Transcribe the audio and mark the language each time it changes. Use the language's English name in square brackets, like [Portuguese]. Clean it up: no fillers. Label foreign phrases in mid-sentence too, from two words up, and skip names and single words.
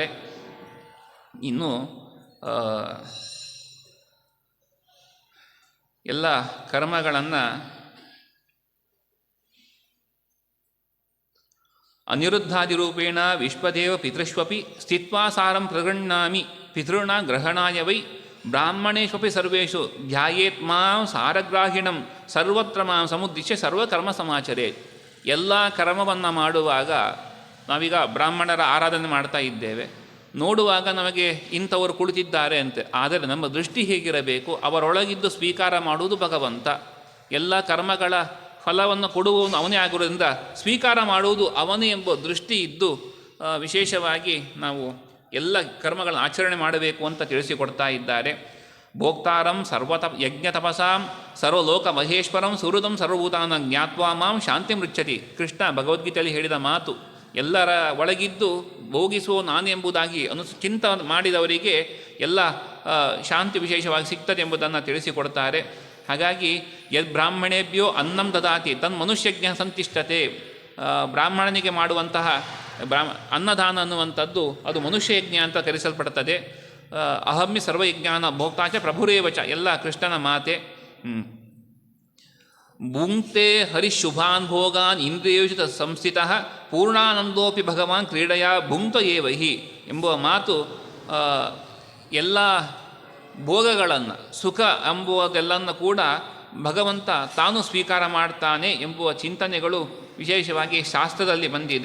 [Kannada] ಇನ್ನು ಎಲ್ಲ ಕರ್ಮಗಳನ್ನು [Sanskrit] ಅನಿರುದ್ಧಾದಿರೂಪೇಣ ವಿಶ್ವದೇವ ಪಿತೃಷ್ವಪಿ ಸ್ಥಿತ್ವಾ ಸಾರಂ ಪ್ರಗೃಹ್ಣಾಮಿ ಪಿತೃಣ ಗ್ರಹಣಾಯ ವೈ ಬ್ರಾಹ್ಮಣೇಶ್ವಪಿ ಸರ್ವೇಷು ಧ್ಯಾಯೇತ್ ಮಾಂ ಸಾರಗ್ರಾಹಿಣಂ ಸರ್ವತ್ರ ಮಾಂ ಸಮುದ್ದಿಶ್ಯ ಸರ್ವಕರ್ಮ ಸಮಾಚರೇ. [Kannada] ಎಲ್ಲ ಕರ್ಮವನ್ನು ಮಾಡುವಾಗ ನಾವೀಗ ಬ್ರಾಹ್ಮಣರ ಆರಾಧನೆ ಮಾಡ್ತಾ ಇದ್ದೇವೆ, ನೋಡುವಾಗ ನಮಗೆ ಇಂಥವರು ಕುಳಿತಿದ್ದಾರೆ ಅಂತೆ, ಆದರೆ ನಮ್ಮ ದೃಷ್ಟಿ ಹೇಗಿರಬೇಕು, ಅವರೊಳಗಿದ್ದು ಸ್ವೀಕಾರ ಮಾಡುವುದು ಭಗವಂತ. ಎಲ್ಲ ಕರ್ಮಗಳ ಫಲವನ್ನು ಕೊಡುವವನು ಅವನೇ ಆಗಿರೋದ್ರಿಂದ ಸ್ವೀಕಾರ ಮಾಡುವುದು ಅವನೇ ಎಂಬ ದೃಷ್ಟಿ ಇದ್ದು ವಿಶೇಷವಾಗಿ ನಾವು ಎಲ್ಲ ಕರ್ಮಗಳನ್ನು ಆಚರಣೆ ಮಾಡಬೇಕು ಅಂತ ತಿಳಿಸಿಕೊಡ್ತಾ ಇದ್ದಾರೆ. [Sanskrit] ಭೋಕ್ತಾರಂ ಯಜ್ಞ ತಪಸಾಂ ಸರ್ವಲೋಕ ಮಹೇಶ್ವರಂ ಸುಹೃದಂ ಸರ್ವಭೂತಾನ ಜ್ಞಾತ್ವಾ ಮಾಂ ಶಾಂತಿ ಮೃಚ್ಛತಿ. [Kannada] ಕೃಷ್ಣ ಭಗವದ್ಗೀತೆಯಲ್ಲಿ ಹೇಳಿದ ಮಾತು, ಎಲ್ಲರ ಒಳಗಿದ್ದು ಭೋಗಿಸುವ ನಾನು ಎಂಬುದಾಗಿ ಚಿಂತ ಮಾಡಿದವರಿಗೆ ಎಲ್ಲ ಶಾಂತಿ ವಿಶೇಷವಾಗಿ ಸಿಗ್ತದೆ ಎಂಬುದನ್ನು ತಿಳಿಸಿಕೊಡ್ತಾರೆ. [Sanskrit] ಹಾಗಾಗಿ ಯದ್ ಬ್ರಾಹ್ಮಣೇಭ್ಯೋ ಅನ್ನಂ ದದಾತಿ ತನ್ ಮನುಷ್ಯಜ್ಞ ಸಂತಿಷ್ಠತೆ. [Kannada] ಬ್ರಾಹ್ಮಣನಿಗೆ ಮಾಡುವಂತಹ ಅನ್ನದಾನ ಅನ್ನುವಂಥದ್ದು ಅದು ಮನುಷ್ಯಯಜ್ಞ ಅಂತ ಕರೆಸಲ್ಪಡ್ತದೆ. [Sanskrit] ಅಹಮ್ಮಿ ಸರ್ವಯಜ್ಞಾನ ಭೋಕ್ತಾಚ ಪ್ರಭುರೇವಚ, [Kannada] ಎಲ್ಲ ಕೃಷ್ಣನ ಮಾತೆ. [Sanskrit] ಭುಂಕ್ತೆ ಹರಿಶುಭಾನ್ ಭೋಗಾನ್ ಇಂದ್ರಿಯೋಚಿತ ಸಂಸ್ಥಿತಃ ಪೂರ್ಣಾನಂದೋಪಿ ಭಗವಾನ್ ಕ್ರೀಡೆಯ ಭುಂಕ್ತ ಏವಹಿ [Kannada] ಎಂಬುವ ಮಾತು ಎಲ್ಲ ಭೋಗಗಳನ್ನು ಸುಖ ಎಂಬುವುದೆಲ್ಲನ್ನು ಕೂಡ ಭಗವಂತ ತಾನು ಸ್ವೀಕಾರ ಮಾಡ್ತಾನೆ ಎಂಬುವ ಚಿಂತನೆಗಳು ವಿಶೇಷವಾಗಿ ಶಾಸ್ತ್ರದಲ್ಲಿ ಬಂದಿದೆ.